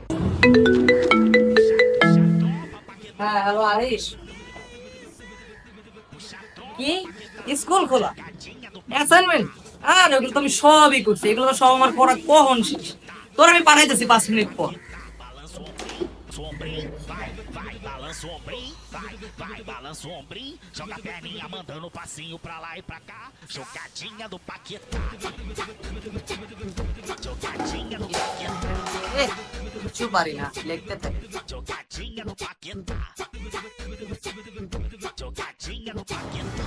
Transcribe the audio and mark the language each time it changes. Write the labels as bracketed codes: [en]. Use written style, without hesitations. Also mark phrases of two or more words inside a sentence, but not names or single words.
[bn] হ্যাঁ হ্যালো আরিশ কি স্কুল খোলা অ্যাসাইনমেন্ট আর ওগুলো তো আমি সবই করছি এগুলো তো সব আমার পড়া কখন শেষ তোর আমি পাঠাইতেছি 5 মিনিট পর [pt] Balança o ombrinho, vai, balança o ombrinho, joga a perninha mandando passinho pra lá e pra cá, jogadinha do Paquetá. Jogadinha do Paquetá. [bn] কিছু পারি না লিখতে থাকি [pt] Jogadinha do Paquetá. Jogadinha do Paquetá.